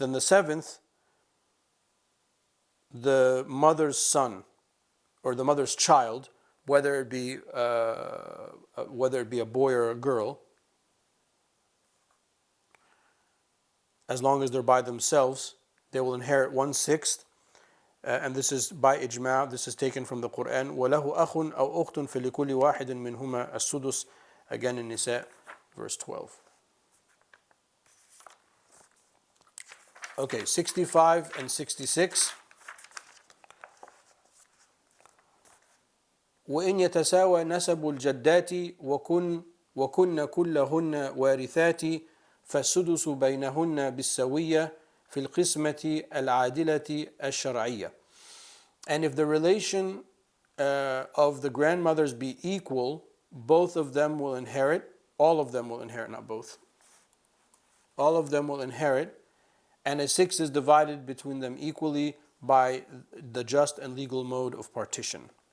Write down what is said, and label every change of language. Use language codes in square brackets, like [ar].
[en] And the seventh, the mother's son or the mother's child, whether it be a boy or a girl, as long as they're by themselves, they will inherit 1/6. And this is by ijma', this is taken from the Quran. [ar] وَلَهُ أَخٌ أَوْ أُخْتٌ فَلِكُلِّ وَاحِدٍ مِّنْهُمَا السُّدُسُ, [en] again in Nisa, verse 12. Okay, 65 and 66. [ar] وإن يتساوى نسب الجدات وكن كلهن وارثات فالسدس بينهن بالسوية في القسمة العادلة الشرعية. [en] And if the relation of the grandmothers be equal, both of them will inherit, all of them will inherit, not both. All of them will inherit, and a sixth is divided between them equally by the just and legal mode of partition.